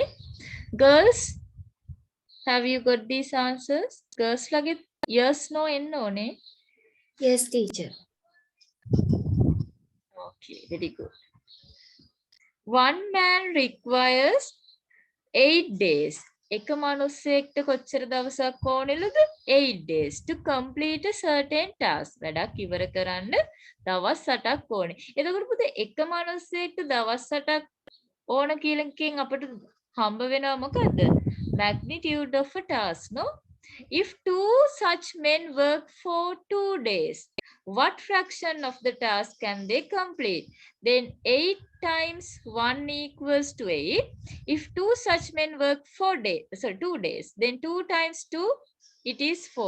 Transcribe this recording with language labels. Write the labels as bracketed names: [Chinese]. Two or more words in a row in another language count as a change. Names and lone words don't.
[English] Girls, have you got these answers? Girls lage yes, no, and no, ne? Yes, teacher. Okay, very good. one man requires 8 days. [Sinhala] එක මනුස්සයෙක්ට කොච්චර දවසක් ඕනෙලද? [English] 8 days to complete a certain task. [Sinhala] වැඩක් ඉවර කරන්න දවස් 8ක් ඕනේ. එතකොට පුතේ එක මනුස්සයෙක්ට දවස් 8ක් ඕන කියලා එකෙන් අපිට හම්බ වෙනවා මොකද්ද? [English] Magnitude of a task, no? If two such men work for 2 days, what fraction of the task can they complete? Then 8 times 1 equals to 8. If two such men work 2 days, then 2 times 2, it is 4.